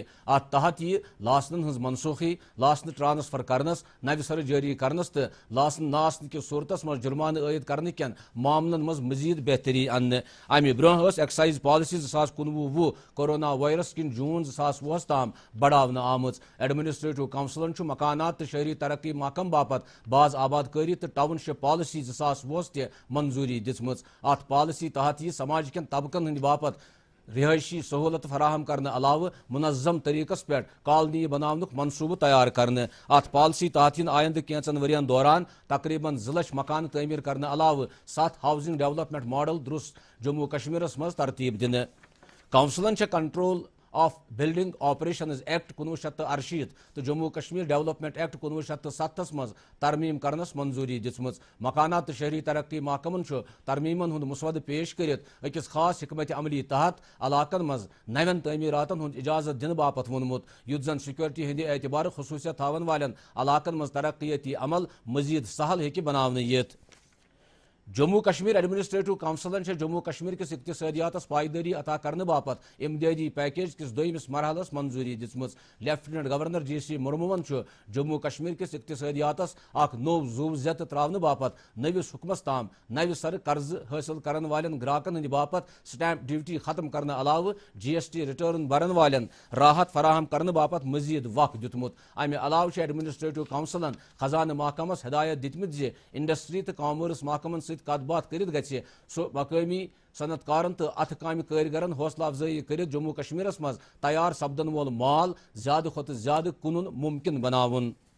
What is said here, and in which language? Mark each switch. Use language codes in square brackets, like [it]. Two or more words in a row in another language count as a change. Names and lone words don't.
[ks] ات تحت یہ لاسنن ہز منسوخی لاسن ٹرانسفر کرنس نو سر جاری کرنس تو لاسن ناسن کس صورتس مز جرمانہ عائد کرنے کن معاملن مز مزید بہتری انہ. امہ برہ ایکسائز پالیسی 2019-20 کورونا وائرس کن جون 2020 تام بڑھاونہ آمت. ایڈمنسٹریٹو کونسلن مکانات تو شہری ترقی محکم باپت باز آبادکاری تو ٹاؤن شپ پالیسی 2020 تہ منظوری دم. ات پالیسی تحت یہ سماج کن طبقن ہند باپت رہائشی سہولت فراہم کرنے علاوہ منظم طریقس پہ کالنی بناونک منصوبہ تیار کرنے. ات پالیسی تحت آئندہ کینچن ورین دوران تقریباً 2 لچھ مکان تعمیر کرنے علاوہ 7 ہاؤسنگ ڈیولپمنٹ ماڈل درست جموں کشمیرس مز ترتیب دن. کونسلن کنٹرول آف بلڈنگ آپریشنز ایکٹ 1968 تو جموں کشمیر ڈیولپمنٹ ایکٹ 1970 مز ترمیم کرنس منظوری دم. مکانات تو شہری ترقی محکمن ترمیمن ہند مسودہ پیش کرت اکس خاص حکمت عملی تحت علاقن مز نوین تعمیراتن ہند اجازت دن باپت وونمت یت زن سیکورٹی ہند اعتبار خصوصیت تھاون والن علاقن مز ترقیتی عمل مزید سہل ہیکہ بناونہ یت. جموں کشمیر ایڈمنسٹریٹو کونسلن جموں کشمیر کس اقتصادیاتس پائیداری عطا کرنے باپت امدادی پیکیج کس دویمس مرحلس منظوری دم. لیفٹیننٹ گورنر JC مرموون جموں کشمیر کس اقتصادیاتس اخ نو زو زت تراؤن باپت نوس حکمس تام نو سر قرض حاصل کرن والن گراکن ہند باپت سٹیمپ ڈیوٹی ختم کرنے علاوہ GST ریٹرن برن والن راحت فراہم کرنے باپت مزید وقت دتمت. امہ علاوہ ایڈمنسٹریٹو کونسلن خزانہ محکمس ہدایت دتمت انڈسٹری تو کامرس محکمن ست کت بات کرت گژھِ سو مقامی صنعت کارن تو اتھ کامہ کارگرن حوصلہ افزائی کرت جموں کشمیرس مز تیار سپدن وول مال زیادہ کھت زیادہ کنن ممکن بناون.